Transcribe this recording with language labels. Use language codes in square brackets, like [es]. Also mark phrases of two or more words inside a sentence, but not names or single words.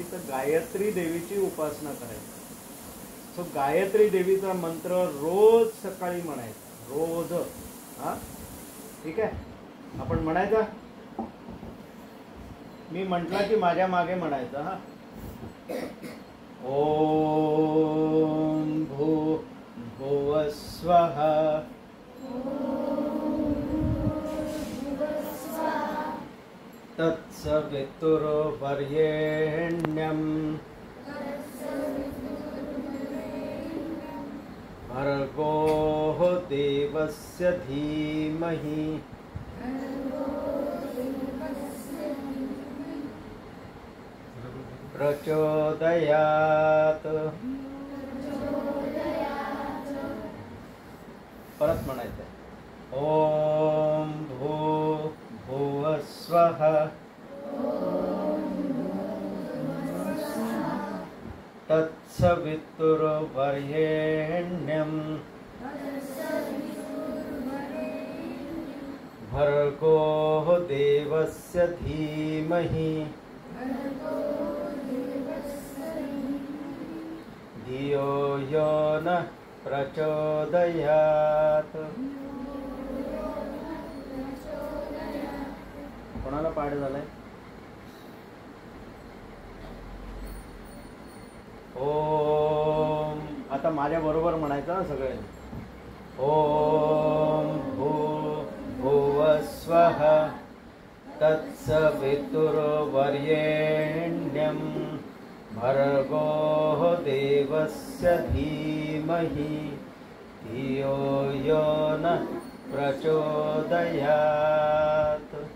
[mr] तर गायत्री देवीची उपासना करायची. तो गायत्री देवीचा मंत्र रोज सकाळी म्हणायचा, रोज. हा, ठीक आहे? आपण म्हणायचा. मी म्हटलं की माझ्या मागे म्हणायचं. हा, [sa] ओम भूर्भुवः स्वः तत्सवितुर्वरेण्यं भर्गो देवस्य धीमहि प्रचोदयात्. [mr] परत म्हणायचं. [sa] ओम भूर्भुवः स्वः तत्सवितुर्वरेण्यं भर्गो देवस्य धीमहि धियो यो नः प्रचोदयात्. [mr] कोणाला पाठ झालंय? ओम. आता माझ्या बरोबर म्हणायचं सगळे. [sa] ओम भूर्भुवः स्वः तत्सवितुर्वरेण्यं भर्गो देवस्य धीमहि धियो यो नः प्रचोदयात्.